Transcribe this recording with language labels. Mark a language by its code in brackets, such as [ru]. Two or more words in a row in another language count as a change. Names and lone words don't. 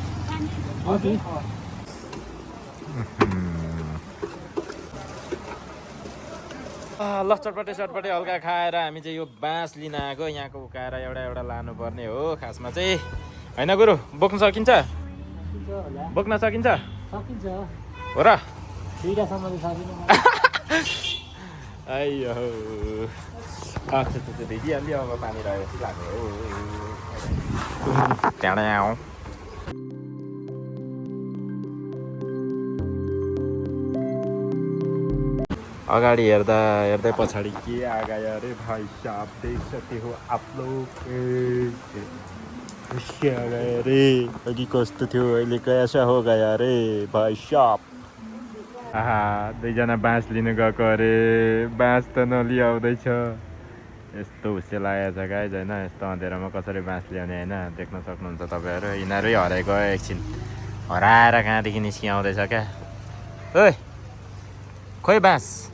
[ne] ल चटपटे हल्का खाएर हामी चाहिँ यो बाँस लिन आएको यहाँको उकाएर एउटा लानुपर्ने हो खासमा चाहिँ होइन गुरु बोक्न सकिन्छ बोक्न सकिन्छ हो र आइयो अच्छा भिडिहाल्यो अब पानी रहेपछि लाग्यो हो त्यहाँ अगाडि हेर्दै पछाडि के आगायो [hi] अरे भाइ साहब देख सकते हो आप लोग के आगायो [ne] अरे अघि कस्तो थियो अहिले [hi] कैसा हो गयो अरे भाइ साहब [ne] आहा दुईजना बाँस लिनु गएको अरे बाँस त नलिआउँदैछ यस्तो हुस्से लागेको छ गाइज होइन यस्तो अँधेरोमा कसरी बाँस ल्याउने होइन देख्न सक्नुहुन्छ तपाईँहरू यिनीहरू हराएको एकछिन हराएर कहाँदेखि निस्किआउँदैछ क्या ओइ खोइ बाँस